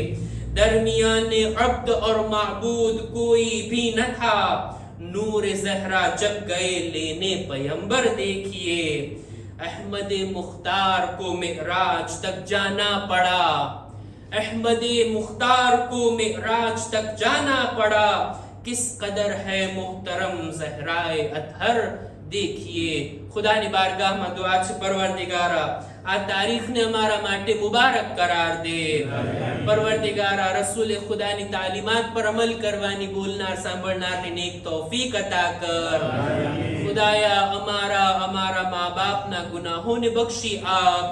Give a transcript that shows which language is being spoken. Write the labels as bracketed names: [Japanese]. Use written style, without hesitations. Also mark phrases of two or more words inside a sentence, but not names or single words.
[Urdu] درمیان عبد اور معبود کوئی بھی نہ تھا, نور زہرا جب گئے لینے پیمبر دیکھیے. احمد مختار کو معراج تک جانا پڑا, احمد مختار کو معراج تک جانا پڑا. کس قدر ہے محترم زہرائے اطہر دیکھیے. [Gujarati] خدا ની બારગાહમાં દુઆ છે પરવરદિગારા આ તારીખને અમારા માટે મુબારક કરાર દે. પરવરદિગારા રસૂલ ખુદાની તાલીમાત પર અમલ કરવાની બોલનાર સાંભળનારને નેક તૌફીક અતા કર. ખુદાયા અમારા મા બાપના ગુનાહોને બક્ષી આપ.